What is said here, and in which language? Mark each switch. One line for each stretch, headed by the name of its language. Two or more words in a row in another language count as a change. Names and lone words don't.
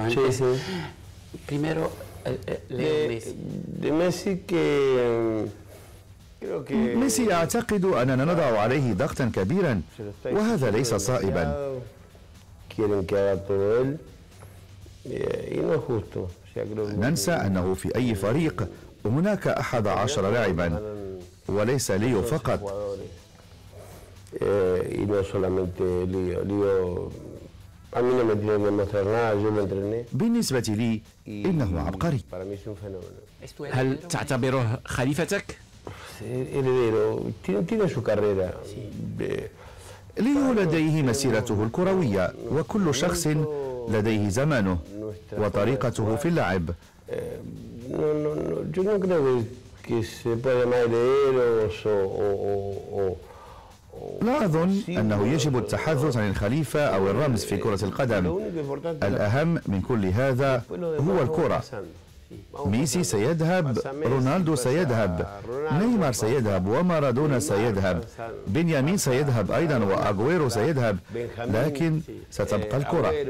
Arabic: ميسي أعتقد أننا نضع عليه ضغطا كبيرا وهذا ليس صائبا. ننسى أنه في أي فريق هناك 11 لاعبا وليس ليو فقط.
Spanish: y no solamente Lío. Lío a mí no me tiene que demostrar nada, yo lo entrené.
Arabic: بالنسبة لي إنه عبقري.
Spanish: Para mí es un fenómeno.
Arabic: هل تعتبره خليفتك؟
Spanish: Heredero, tiene su carrera.
Arabic: ليو لديه مسيرته الكروية، وكل شخص لديه زمانه وطريقته في اللعب.
Spanish: Yo no creo que se pueda llamar herederos
Arabic: لا أظن أنه يجب التحدث عن الخليفة أو الرمز في كرة القدم. الأهم من كل هذا هو الكرة. ميسي سيذهب، رونالدو سيذهب، نيمار سيذهب، ومارادونا سيذهب، بنيامين سيذهب أيضا، وأغويرو سيذهب، لكن ستبقى الكرة.